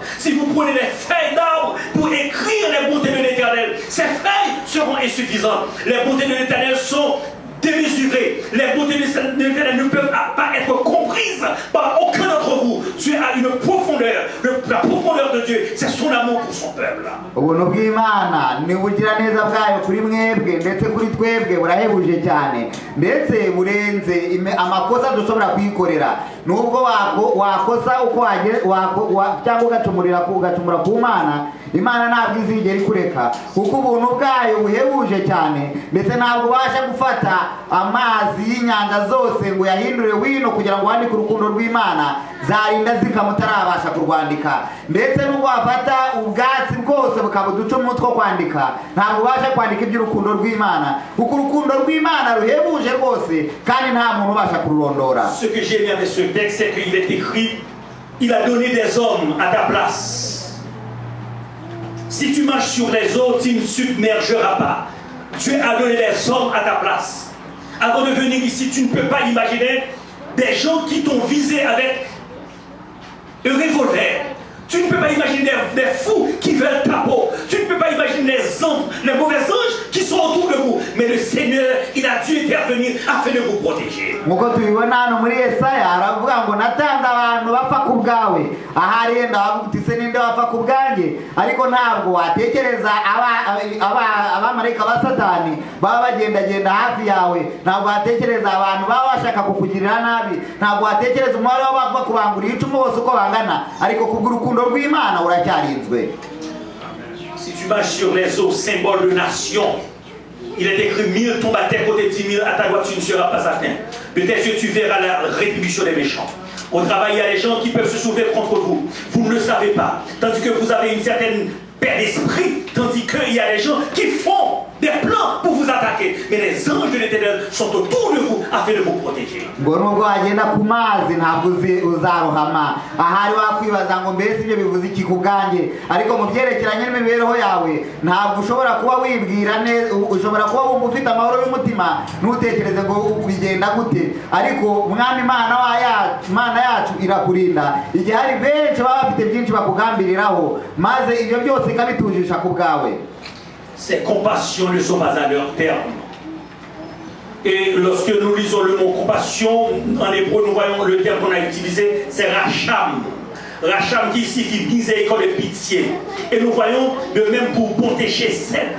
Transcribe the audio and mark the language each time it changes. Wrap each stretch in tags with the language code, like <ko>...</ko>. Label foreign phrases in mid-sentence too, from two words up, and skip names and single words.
<fr>Si vous prenez des feuilles d'arbre pour écrire les bontés de l'Éternel, ces feuilles seront insuffisantes. Les bontés de l'Éternel sont démesurées. Les bontés de l'Éternel ne peuvent pas être comprises par aucun d'entre vous. Dieu a une profondeur. La profondeur de Dieu, c'est son amour pour son peuple.</fr> <rw>Ubuntu bw'Imana ni ubugiraneza bwayo kuri mwebwe ndetse kuri twebwe burahebuje cyane ndetse burenze amakosa dushobora kwikorera. Nubwo wakosa uko cyangwa ugacumura ku Mana, Imana ntabwo izigera ikureka kuko ubuntu bwayo buhebuje cyane ndetse ntabwo ubasha gufata amazi y'inyanja zose ngo yahindure wino kugira ngo wandike urukundo rw'Imana zarinda zikamutarabasha kurwandika ndetse n'ubwo wafata ubwatsi bwose bukaba uducumu two kwandika ntabwo ubasha kwandika iby'urukundo rw'Imana kuko urukundo rw'Imana ruhebuje rwose kandi nta muntu ubasha kururondora.</rw> <fr>Ce que j'ai aimé avec ce texte, c'est qu'il est écrit, il a donné des hommes à ta place. Si tu marches sur les eaux, tu ne submergeras pas. Dieu a donné des hommes à ta place. Avant de venir ici, tu ne peux pas imaginer des gens qui t'ont visé avec un revolver. Tu ne peux pas imaginer des fous qui veulent ta peau. Tu ne peux pas imaginer les mauvais anges qui sont autour de vous. Mais le Seigneur, il a dû intervenir afin de vous protéger.</fr> <rw>Muko tubibona hano muri Yesaya aravuga ngo natanze abantu bapfa ku bwawe ahari yenda wagutise ninde bapfa ku bwanjye ariko ntabwo watekereza abamarayika ba Satani baba bagendagenda hafi yawe ntabwo watekereza abantu baba bashaka kukugirira nabi ntabwo watekereza umubare w'abapfa kubangurira icumu bose uko bangana ariko kubw'urukundo rw'Imana uracyarinzwe.</rw> <fr>Si tu marches sur les eaux, symbole de nation, il est écrit 1000 tombent à tes côtés, 10 000 à ta droite, tu ne seras pas atteint. De tes yeux, tu verras la rétribution des méchants. Au travail, il y a des gens qui peuvent se soulever contre vous. Vous ne le savez pas. Tandis que vous avez une certaine paix d'esprit, tandis qu'il y a des gens qui font des plans pour vous attaquer. Mais les anges de l'Éternel sont autour de vous afin de vous protéger.</fr> <rw>Ngo nubwo wagenda ku mazi ntabwo uzarohama ahari wakwibaza ngo mbese ibyo bivuze iki ku bwanjye ariko mu byerekeranye n'imibereho yawe ntabwo ushobora kuba wibwira neza ushobora kuba wumva ufite amahoro y'umutima ntutekereze ngo bigenda gute ariko Umwami Imana yacu irakurinda igihe hari benshi baba bafite byinshi bakugambiriraho maze ibyo byose ikabitujisha ku bwawe.</rw> <fr>Ces compassions ne sont pas à leur terme. Et lorsque nous lisons le mot compassion, en hébreu, nous voyons le terme qu'on a utilisé, c'est racham. Racham qui signifie miséricorde et pitié. Et nous voyons de même pour bonté chez Chesed.</fr>